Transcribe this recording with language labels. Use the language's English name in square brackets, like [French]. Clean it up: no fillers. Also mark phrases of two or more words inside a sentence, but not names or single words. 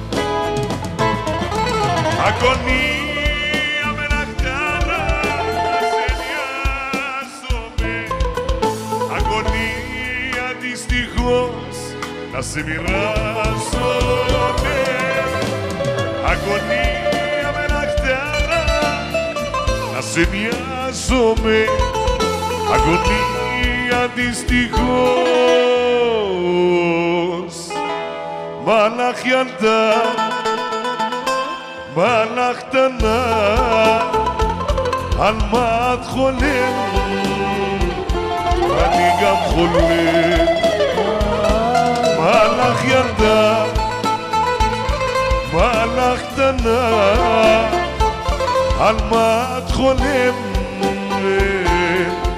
[Greek] Αγωνία. Να σε μοιράζομαι. Αγωνία με λαχτάρα να σε νοιάζομαι. Αγωνία δυστυχώς. [Hebrew] Μαλαχ ילדה, מלאך קטנה, על מה את חולמת? אני גם חולם. מלאך ילדה, מלאך קטנה, על מה את חולמת?